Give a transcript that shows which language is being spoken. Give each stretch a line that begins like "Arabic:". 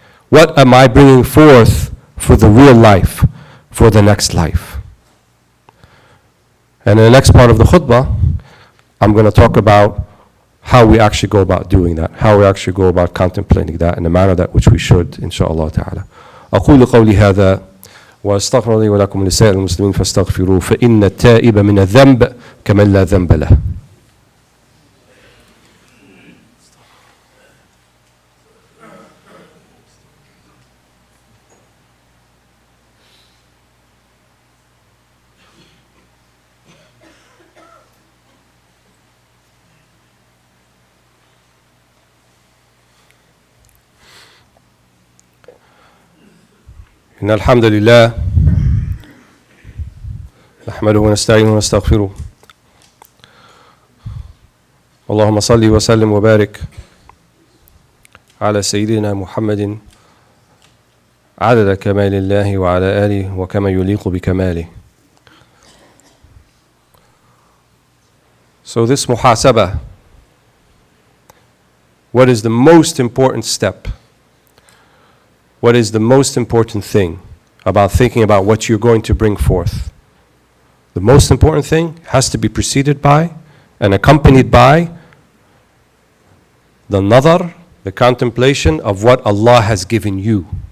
English: What am I bringing forth for the real life, for the next life? And in the next part of the khutbah, I'm going to talk about how we actually go about doing that, how we actually go about contemplating that in the manner that which we should, inshallah ta'ala.
Arabic: أقول قولي هذا واستغفر لي ولكم ولسائر المسلمين فاستغفروه فإن التائب من الذنب كمن لا ذنب له. إن الحمد لله نحمده ونستعينه ونستغفره اللهم صل وسلم وبارك على سيدنا محمد عدد كمال الله وعلى آله وكما يليق بكماله.
English: So this muhasabah, what is the most important step? What is the most important thing about thinking about what you're going to bring forth? The most important thing has to be preceded by and accompanied by the nadar, the contemplation of what Allah has given you.